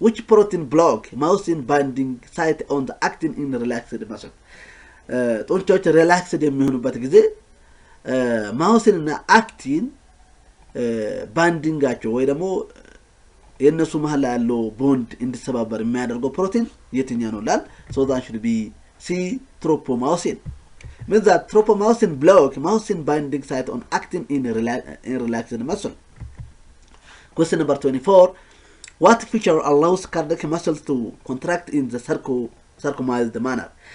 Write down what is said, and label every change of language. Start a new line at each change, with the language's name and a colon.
English: Which protein block myosin binding site on the actin in relaxed muscle?
Amharic: ጡንቻዎች ሪላክስድ የሚሆኑበት ጊዜ ማዮሲን እና አክቲን ባንዲንጋቸው ወይ ደግሞ የነሱ መሃል ላይ ያለው ቦንድ እንዲሰባበር የሚያደርገው ፕሮቲን የትኛው ነው ላል
English: so that should be C tropomyosin means that tropomyosin block myosin binding site on actin in relaxed muscle. Question number 24. What feature allows cardiac muscles to contract in the sarcomized manner?